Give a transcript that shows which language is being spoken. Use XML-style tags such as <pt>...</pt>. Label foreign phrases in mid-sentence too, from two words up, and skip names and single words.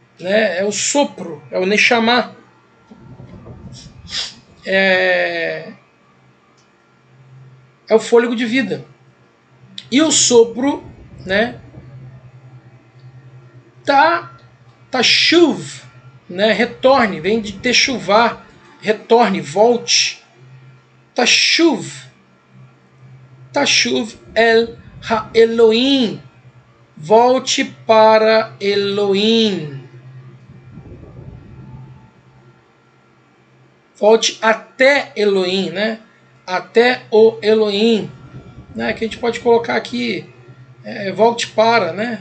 <pt>É o sopro, é o Neshama. É o fôlego de vida. E o sopro, né? Tá chuv, né? Retorne, vem de techuvá, retorne, volte.</pt> <he>תשוב אל האלהים.</he> <pt>Volte para Elohim. Volte até Elohim, né? Até o Elohim. Né? Que a gente pode colocar aqui, volte para, né?</pt>